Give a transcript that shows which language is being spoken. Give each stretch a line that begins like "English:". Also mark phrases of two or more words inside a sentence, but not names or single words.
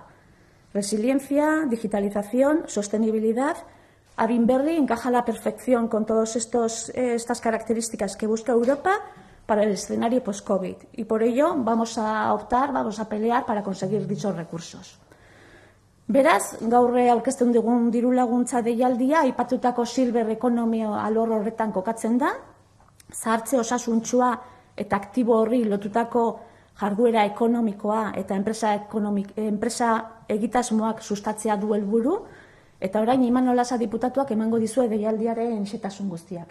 Spanish: Resiliencia, digitalización, sostenibilidad. Adinberri encaja a la perfección con todas estas características que busca Europa para el escenario post-COVID y por ello vamos a pelear para conseguir dichos recursos.
Basque: Beraz, gaur aurkezten dugun diru laguntza deialdia aipatutako silver ekonomia alor horretan kokatzen da, zahartze osasuntsua eta aktibo horri lotutako jarduera ekonomikoa eta enpresa egitasmoak sustatzea du helburu, eta orain Imanol Lasa diputatuak emango dizue deialdiaren xehetasun guztiak.